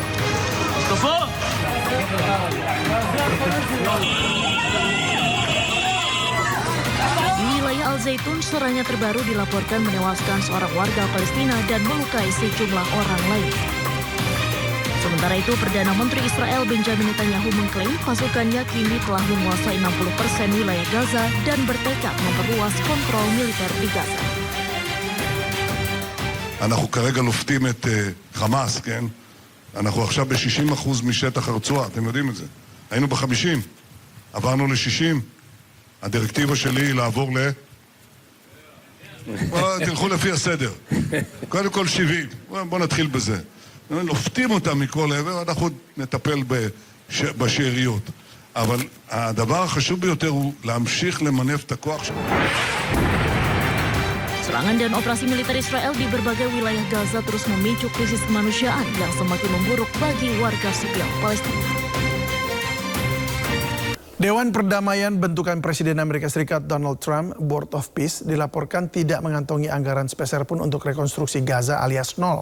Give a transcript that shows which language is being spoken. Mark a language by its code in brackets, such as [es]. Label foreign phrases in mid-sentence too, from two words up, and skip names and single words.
[id] Di wilayah Al-Zaitun, serangan terbaru dilaporkan menewaskan seorang warga Palestina dan melukai sejumlah orang lain. Sementara itu, Perdana Menteri Israel Benjamin Netanyahu mengklaim pasukannya kini telah menguasai 60% wilayah Gaza dan bertekad memperluas kontrol militer di Gaza. [he] אנחנו כרגע לופתים את חמאס, כן? אנחנו עכשיו ב-60% משטח הרצועה, אתם יודעים את זה. היינו ב-50, עברנו ל-60. הדירקטיבה שלי היא לעבור תלכו לפי הסדר. קודם כל 70. בואו נתחיל בזה. לופתים אותם מכל עבר, אנחנו נטפל בשאריות. אבל הדבר החשוב ביותר הוא להמשיך למנף את הכוח שלנו. [id] Serangan dan operasi militer Israel di berbagai wilayah Gaza terus memicu krisis kemanusiaan yang semakin memburuk bagi warga sipil Palestina. Dewan Perdamaian bentukan Presiden Amerika Serikat Donald Trump, Board of Peace, dilaporkan tidak mengantongi anggaran sepeser pun untuk rekonstruksi Gaza alias nol.